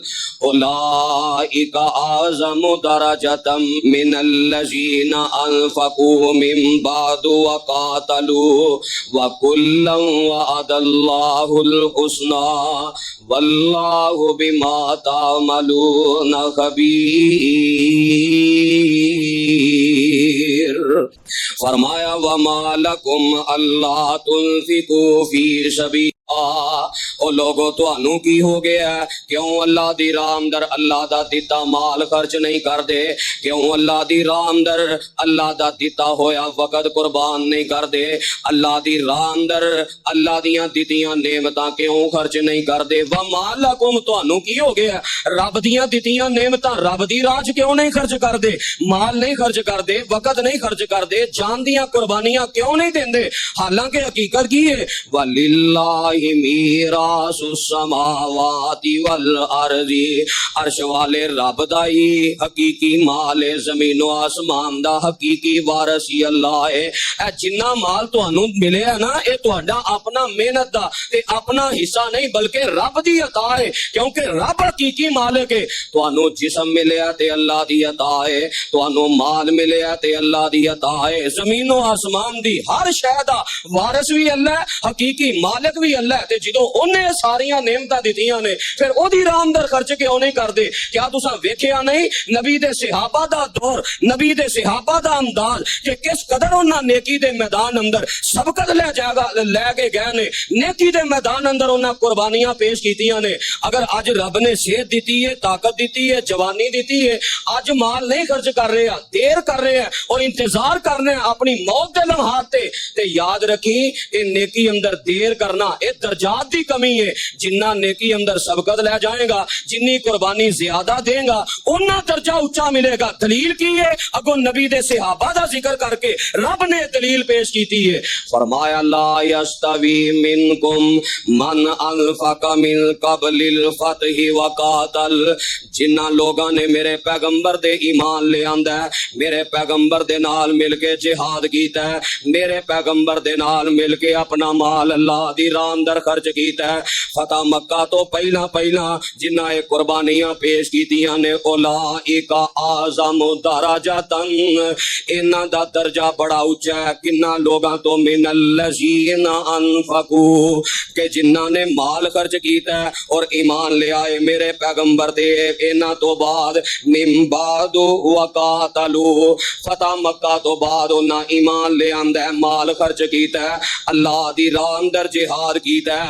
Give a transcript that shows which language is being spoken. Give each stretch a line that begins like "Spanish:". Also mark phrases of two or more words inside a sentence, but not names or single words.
Arabic: أُولَئِكَ أَعْظَمُ دَرَجَةً مِنَ الَّذِينَ أَنْفَقُوا مِنْ بَعْدُ وَقَاتَلُوا وَكُلًّا وَعَدَ اللَّهُ الحسنى واللہ بما تعملون خبیر.
Punjabi: فرمایا
Arabic: وما لکم الا تنفقوا فی سبیل
Punjabi: او لوگو تو انو کی ہو گیا ہے, کیوں اللہ دی راہ اندر اللہ دا دیتا مال خرچ نہیں کر دے, کیوں اللہ دی راہ اندر اللہ دا دیتا ہویا وقت قربان نہیں کر دے, اللہ دی راہ اندر اللہ دیاں دیتیاں نعمتاں کیوں خرچ نہیں کر دے.
Arabic: وما لکم
Punjabi: تو انو کی ہو گیا ہے, رب دیاں دیتیاں نعمتاں رب دی راہ کیوں نہیں خرچ کر دے, مال نہیں خرچ کر دے, وقت نہیں خرچ کر دے, جان دیاں قربانیاں کیوں نہیں دیندے, حالانکہ حقیقت کی ہے
Arabic: وَلِلَّهِ میراث السماوات والارض,
Punjabi: عرش والے رب دا ہی حقیقی مال ہے, زمین و آسمان دا حقیقی وارث ہی اللہ ہے. اے جنہ مال تانوں ملے ہے نا اے تہاڈا اپنا محنت دا تے اپنا حصہ نہیں بلکہ رب دی عطا ہے, کیونکہ رب حقیقی مالک ہے. تانوں جسم ملیا تے اللہ دی عطا ہے, تانوں مال ملیا تے اللہ دی عطا ہے. زمین و آسمان دی ہر شے دا وارث بھی اللہ ہے, حقیقی مالک بھی اللہ ہے. تے جدوں اونے ساریاں نعمتاں دتیاں نے پھر او دی راہ اندر خرچ کیوں نہیں کردے؟ کیا تساں ویکھیا نہیں نبی دے صحابہ دا دور, نبی دے صحابہ دا انداز کہ کس قدر انہاں نیکی دے میدان اندر سبقت لے کے گئے نے, نیکی دے میدان اندر انہاں قربانیاں پیش کیتیاں نے. اگر اج رب نے صحت دیتی ہے, طاقت دیتی ہے, جوانی دیتی ہے, اج مال نہیں خرچ کر رہے ہیں, دیر کر رہے ہیں اور انتظار کر رہے ہیں اپنی موت دے لمحات تے یاد رکھی اے نیکی اندر دیر کرنا اے درجات دی کمی ہے. جنہ نیکی اندر سبقت لے جائے گا, جنی قربانی زیادہ دے گا, انہاں درجہ اونچا ملے گا. دلیل کی ہے اگوں نبی دے صحابہ دا ذکر کر کے رب نے دلیل پیش کیتی ہے.
Arabic: فرمایا لا یستوی منکم من انفق من قبل الفتح وقاتل,
Punjabi: جنہ لوگاں نے میرے پیغمبر دے ایمان لے آندا ہے, میرے پیغمبر دے نال نال مل کے جہاد کیتا ہے، میرے پیغمبر دے نال مل کے اپنا مال اللہ دی راہ اندر خرچ کیتا ہے۔ فتح مکہ تو پہلا جنہ قربانیاں پیش کیتیاں نے
Arabic: اولئک اعظم درجۃ،
Punjabi: انہاں دا درجہ بڑا اونچا ہے کنہ لوگاں تو
Arabic: من الذین انفقوا،
Punjabi: کہ جنہاں نے مال خرچ کیتا ہے اور ایمان لے آئے میرے پیغمبر دے انہاں تو بعد
Arabic: من بعد وقاتلوا،
Punjabi: فتح مکہ تو بعد انہاں ایمان لے آندا ہے، مال خرچ کیتا ہے، اللہ دی راہ اندر جہاد کیتا ہے۔